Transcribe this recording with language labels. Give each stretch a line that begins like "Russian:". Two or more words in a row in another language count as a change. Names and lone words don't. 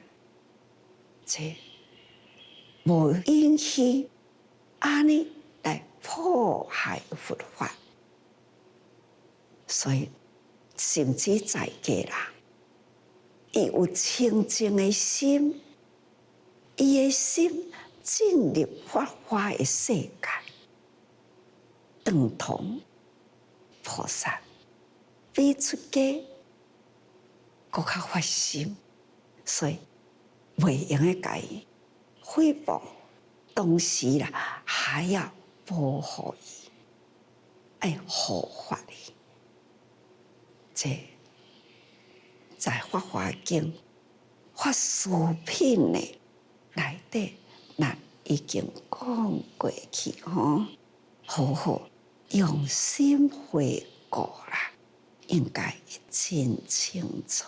Min Nan Chinese: 这无允许安尼来破坏佛法，所以甚至在家人，伊有清净的心，伊的心进入法华的世界，等同菩萨，比出家更较发心，所以袂用的甲伊诽谤，同时啦，还要保护伊，爱护法伊。这在《法华经》法师品呢内底，咱已经讲过去吼，好好用心回顾啦，应该真清楚。